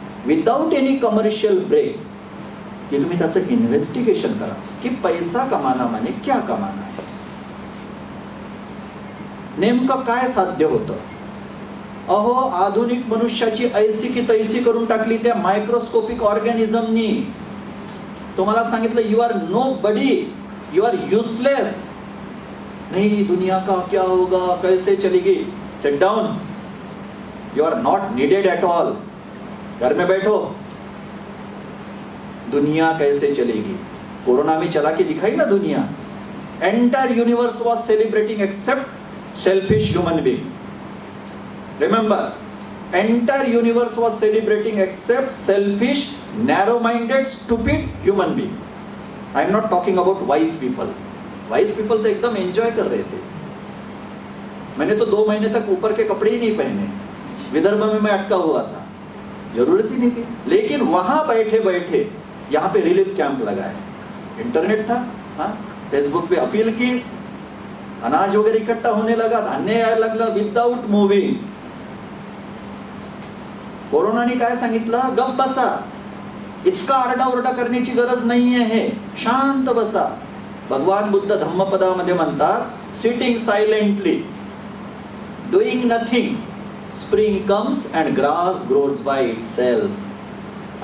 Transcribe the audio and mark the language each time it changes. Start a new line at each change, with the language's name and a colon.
English: without any commercial break
Marathi: की तुम्ही त्याचं इन्व्हेस्टिगेशन करा की
Hindi: पैसा कमाना माने क्या कमाना है,
Marathi: नेमकं काय साध्य होतं. अहो आधुनिक मनुष्याची ऐसी की तैसी करून टाकली त्या मायक्रोस्कोपिक ऑर्गॅनिझमनी. तुम्हाला सांगितलं
English: You are nobody, you are useless.
Hindi: नहीं दुनिया का क्या होगा, कैसे चलेगी,
English: sit down, you are not needed at all,
Hindi: घर में बैठो. दुनिया कैसे चलेगी? कोरोना में चला के दिखाई ना दुनिया.
English: Entire universe was celebrating except selfish human being. Remember, entire universe was celebrating except selfish, narrow-minded, stupid human being. I am not talking about wise people. Wise people
Hindi: तो एकदम enjoy कर रहे थे. मैंने तो 2 महीने तक ऊपर के कपड़े ही नहीं पहने. विदर्भ में मैं अटका हुआ था, जरूरत ही नहीं थी. लेकिन वहां बैठे बैठे यहाँ पे रिलीफ कैंप लगाए, इंटरनेट था, हाँ, फेसबुक पे अपील की, अनाज वगैरह इकट्ठा होने लगा,
Marathi: धान्य यायला लागलं
English: Without moving.
Marathi: कोरोनाने काय सांगितलं? गप बसा, इतका आरडाओरडा करण्याची गरज नाही आहे, शांत बसा. भगवान बुद्ध धम्मपदामध्ये म्हणतात,
English: Sitting silently, doing nothing, spring comes and grass grows by itself.